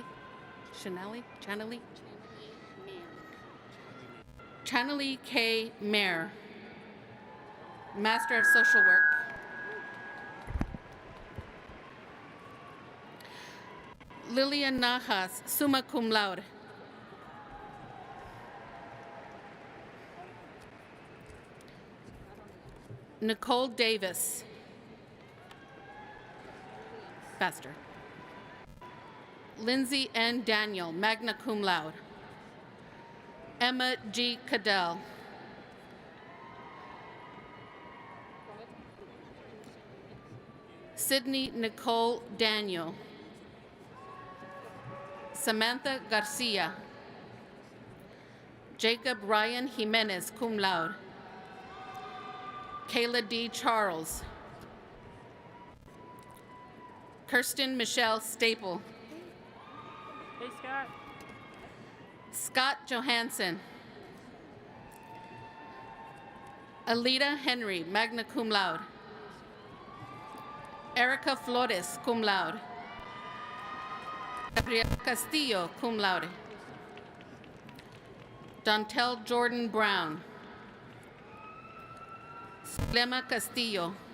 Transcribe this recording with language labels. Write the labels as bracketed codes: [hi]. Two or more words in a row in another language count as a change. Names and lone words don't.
[en] Channelie? Channelie? Channelie K. Mayer, Master of Social Work. Lillian Najas, [la] summa cum laude. [en] Nicole Davis. Faster. Lindsay N. Daniel, [la] magna cum laude. [en] Emma G. Cadell. Sydney Nicole Daniel. Samantha Garcia. Jacob Ryan Jimenez, [la] cum laude. [en] Kayla D. Charles. Kirsten Michelle Staple. Hey, Scott. Scott Johansson. Alita Henry, [la] magna cum laude. [en] Erica Flores, [la] cum laude. [en] Gabriel Castillo, [la] cum laude. [en] Dontel Jordan Brown. Lema Castillo.